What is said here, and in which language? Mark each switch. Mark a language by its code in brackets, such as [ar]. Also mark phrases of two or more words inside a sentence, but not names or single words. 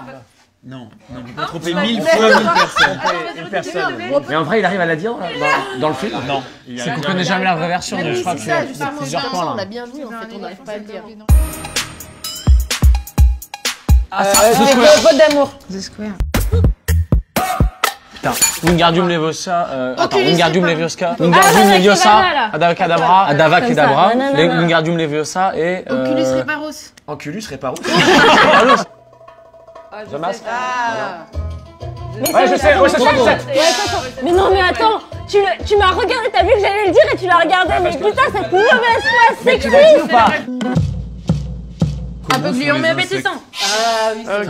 [fr] Non, on peut pas tromper 1000 fois une personne. Mais en vrai, il arrive à la dire dans le film. Non. C'est qu'on connaît jamais la vraie version. Mais Je oui, crois c'est que ça, c'est justement, plusieurs points on là. l'a bien vu en fait, on n'arrive pas à le dire. C'est faute d'amour. The Square. Putain. Wingardium Leviosa. Attends, Wingardium Leviosa. Avada Wingardium Leviosa. Kedavra, Adavacadabra. Adava Comme ça, Kedavra. nanana. Wingardium Leviosa et. Oculus Reparos. Oculus Reparos. The Mask. Ah. Ouais, je sais, ouais, ça change. Mais non, mais attends, tu m'as regardé, t'as vu que j'allais le dire et tu l'as regardé, mais putain, cette mauvaise foi Mais tu l'as dit ou pas? Un peu gluant mais appétissant. Ah oui, c'est